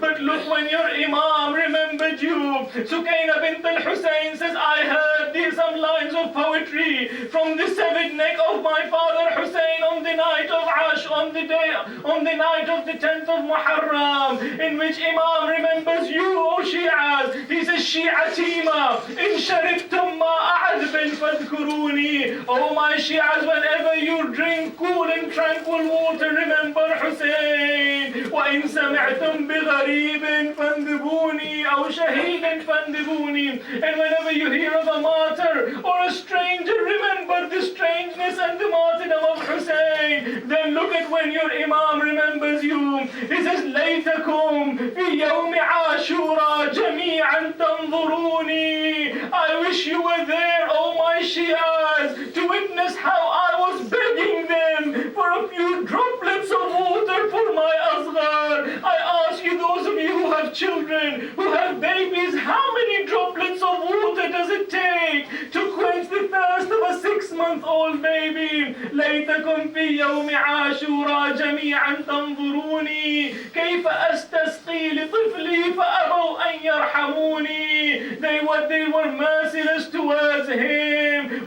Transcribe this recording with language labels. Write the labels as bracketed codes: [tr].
[en] But look, when your Imam remembered you, Sukaina bint al-Hussein says, I heard some lines of poetry from the severed neck of my father Hussein on the night of Ash, on the night of the 10th of Muharram, in which Imam remembers you, O Shi'as. He says, [ar] Shi'atima, in shariftum ma'adbin fadhkuruni. [en] Oh my Shi'as, whenever you drink cool and tranquil water, remember Hussein. [ar] وإن سمعتم بغريب فانذبوني أو شهيد فانذبوني. [en] And whenever you hear of a martyr or a stranger, remember the strangeness and the martyrdom of Hussein. Then look at when your Imam remembers you. He says, [ar] ليتكم في يوم عاشوراء جميعا تنظروني. [en] I wish you were there, oh my Shias, to witness how I was begging them for a few droplets of water for my Asghar. I ask you, those of you who have children, who have babies, how many droplets of water does it take to quench the thirst of a 6-month-old baby? [ar] ليتكم في يوم عاشوراء جميعا تنظروني كيف أستسقي لطفلي فأبوا أن يرحموني. [en] They were merciless towards him.